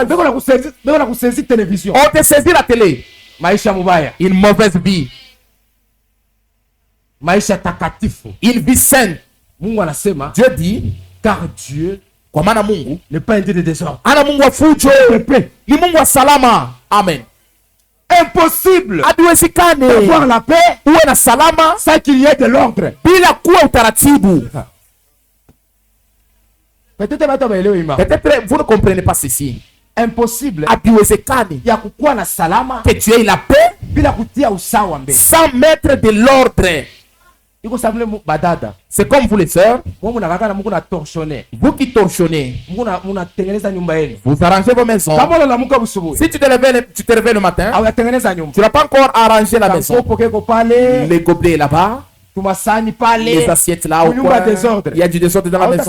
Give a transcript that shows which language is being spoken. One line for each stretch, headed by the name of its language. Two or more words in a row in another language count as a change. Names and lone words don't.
French: On te saisit la télé. Une mauvaise vie. Une vie sainte. Dieu dit, car Dieu n'est pas un Dieu de désordre.
Swahili: Ni Mungu wa salama.
French: Amen. Impossible
Swahili: haiwezekani
French: d'avoir la paix
Swahili: uwe na salama
French: sans qu'il y ait de l'ordre.
Swahili: bila kuwa utaratibu.
French: Peut-être vous ne comprenez pas ceci. Impossible
Swahili: haiwezekani ya kukuwa na salama
French: que tu aies la paix
Swahili: bila kutia usawa mbele.
French: sans mettre de l'ordre. C'est comme vous les sœurs, vous qui torchonnez, vous arrangez vos maisons. Si tu te réveilles le matin, tu n'as pas encore arrangé la maison. Les gobelets là-bas, les assiettes là, il y a du désordre dans la maison.